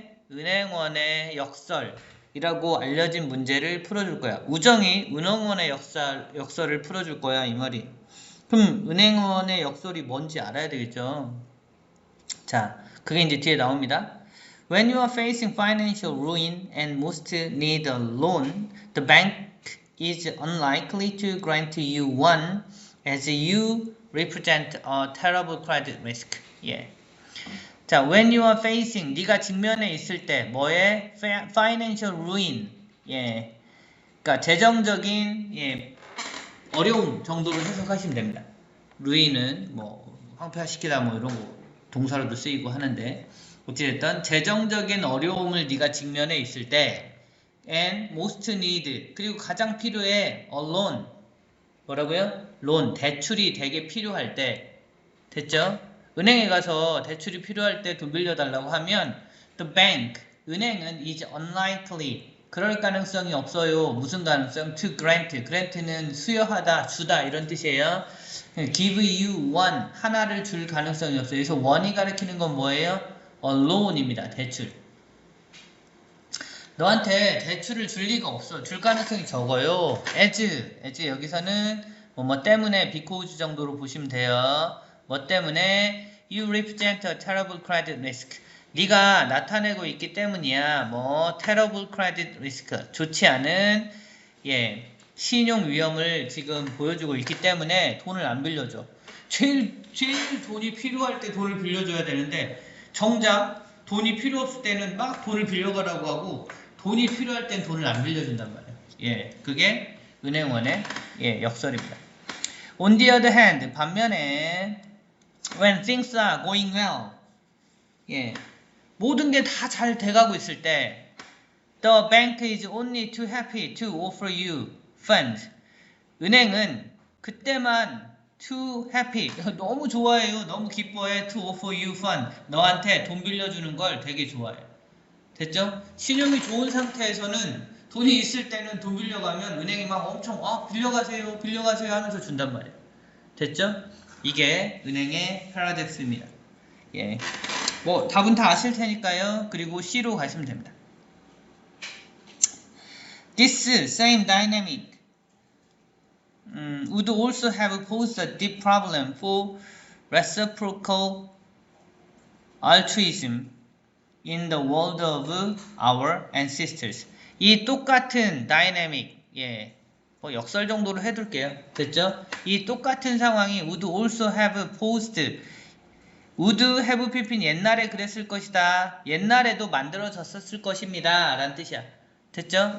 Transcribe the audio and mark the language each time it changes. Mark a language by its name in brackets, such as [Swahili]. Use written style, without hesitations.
[Korean] 은행원의 역설이라고 알려진 문제를 풀어줄 거야. 우정이 은행원의 역설을 풀어줄 거야, 이 말이. 그럼 은행원의 역설이 뭔지 알아야 되겠죠. 자, 그게 이제 뒤에 나옵니다. [English] When you are facing financial ruin and most need a loan, the bank is unlikely to grant you one as you represent a terrible credit risk. [Korean] 예. 자, [English] when you are facing, [Korean] 네가 직면에 있을 때 뭐에? [English] financial ruin. 예. [Korean] 그러니까 재정적인 어려움 정도로 해석하시면 됩니다. ruin은 뭐 황폐화시키다 뭐 이런 거 동사로도 쓰이고 하는데 어찌됐든 재정적인 어려움을 네가 직면에 있을 때 [English] and most need [Korean] 그리고 가장 필요해 [English] a loan [Korean] 뭐라고요? loan 대출이 되게 필요할 때 됐죠? 은행에 가서 대출이 필요할 때 돈 빌려달라고 하면 [English] the bank [Korean] 은행은 [English] is unlikely [Korean] 그럴 가능성이 없어요. 무슨 가능성? to grant는 수여하다 주다 이런 뜻이에요. [English] give you one [Korean] 하나를 줄 가능성이 없어요. 그래서 one이 가리키는 건 뭐예요? [English] a loan [Korean] 입니다. 대출. 너한테 대출을 줄 리가 없어. 줄 가능성이 적어요. as 여기서는 뭐 때문에 because 정도로 보시면 돼요. 뭐 때문에 [English] you represent a terrible credit risk. [Korean] 네가 나타내고 있기 때문이야. [English] 뭐 terrible credit risk. [Korean] 좋지 않은 신용 위험을 지금 보여주고 있기 때문에 돈을 안 빌려줘. 제일 돈이 필요할 때 돈을 빌려줘야 되는데 정작 돈이 필요 없을 때는 막 돈을 빌려가라고 하고 돈이 필요할 땐 돈을 안 빌려준단 말이에요. 그게 은행원의 역설입니다. [English] On the other hand, [Korean] 반면에 [English] when things are going well, [Korean] 모든 게 다 잘 돼가고 있을 때 [English] the bank is only too happy to offer you fund. [Korean] 은행은 그때만 [English] too happy, [Korean] 너무 좋아해요. 너무 기뻐해. [English] to offer you fund. [Korean] 너한테 돈 빌려주는 걸 되게 좋아해. 됐죠? 신용이 좋은 상태에서는 돈이 있을 때는 돈 빌려가면 은행이 막 엄청 빌려가세요 하면서 준단 말이에요. 됐죠? 이게 은행의 패러독스입니다. 뭐 답은 다 아실 테니까요. 그리고 C로 가시면 됩니다. [English] This same dynamic would also have posed a deep problem for reciprocal altruism in the world of our ancestors. [Korean] 이 똑같은 dynamic, 뭐 역설 정도로 해둘게요. 됐죠? 이 똑같은 상황이 [English] would also have posed, would have pp [Korean] 는 옛날에 그랬을 것이다. 옛날에도 만들어졌었을 것입니다. 라는 뜻이야. 됐죠?